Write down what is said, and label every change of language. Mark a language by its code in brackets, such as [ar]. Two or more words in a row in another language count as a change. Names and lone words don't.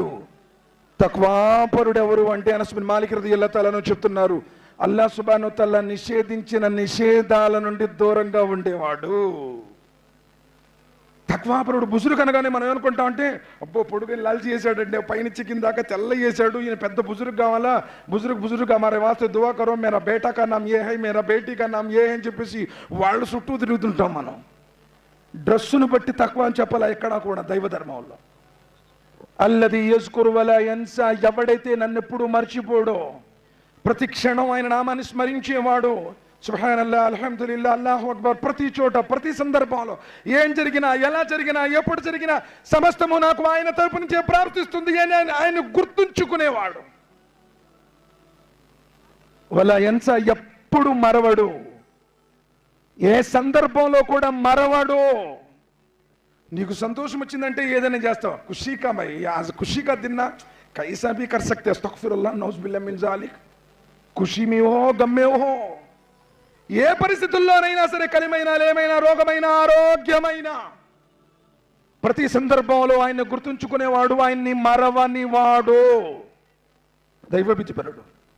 [te] తక్వాపరుడు ఎవరు అంటే అనస్ బిన్ మాలిక్ [ar] رضي الله تعالى [te] చెప్తున్నారు, [ar] الله سبحانه و تعالى [te] నిషేధించిన నిషేధాల నుండి దూరంగా ఉండేవాడు. తక్వాపరుడు బుజురుగ్ అనగానే మనం ఏమనుకుంటాం అంటే, అబ్బో పొడుగుని లాల్చి చేశాడంటే, పైనుంచి కింద దాకా తెల్ల చేశాడు, ఈయన పెద్ద బుజురుగ్ కావాలా, [ur] بزرگ ہمارے واسطے دعا کرو, میرا بیٹا کا نام یہ ہے, میرا بیٹی کا نام یہ ہے [te] అని చెప్పేసి వాళ్ళు చుట్టూ తిరుగుతుంటాం మనం. డ్రెస్సును బట్టి తక్కువ అని చెప్పాలా ఎక్కడా కూడా దైవ ధర్మంలో. [ar] الذي يذكر ولا ينسى, [te] ఎవడైతే నన్ను ఎప్పుడు మర్చిపోడో, ప్రతి క్షణం ఆయన నామాన్ని స్మరించేవాడు. [ar] سبحان الله، الحمد لله، الله أكبر, [te] ప్రతి చోట ప్రతి సందర్భంలో ఏం జరిగినా, ఎలా జరిగినా, ఎప్పుడు జరిగినా సమస్తము నాకు ఆయన తరపు నుంచే ప్రార్థిస్తుంది అని ఆయన గుర్తుంచుకునేవాడు. [ar] ولا ينسى, [te] ఎప్పుడు మరవడు, ఏ సందర్భంలో కూడా మరవడు. నీకు సంతోషం వచ్చిందంటే ఏదైనా చేస్తావు, [ur] خوشی کا بھائی آج خوشی کا دن نا کیسا بھی کر سکتے, [ar] أستغفر الله نعوذ بالله من ذلك. [ur] خوشی میں ہو غم میں ہو, [te] ఏ పరిస్థితుల్లోనైనా సరే, కలిమైనా లేమైనా, రోగమైనా ఆరోగ్యమైనా, ప్రతి సందర్భంలో ఆయన గుర్తుంచుకునేవాడు, ఆయన్ని మరవనివాడు. దైవభీతిపరుడు.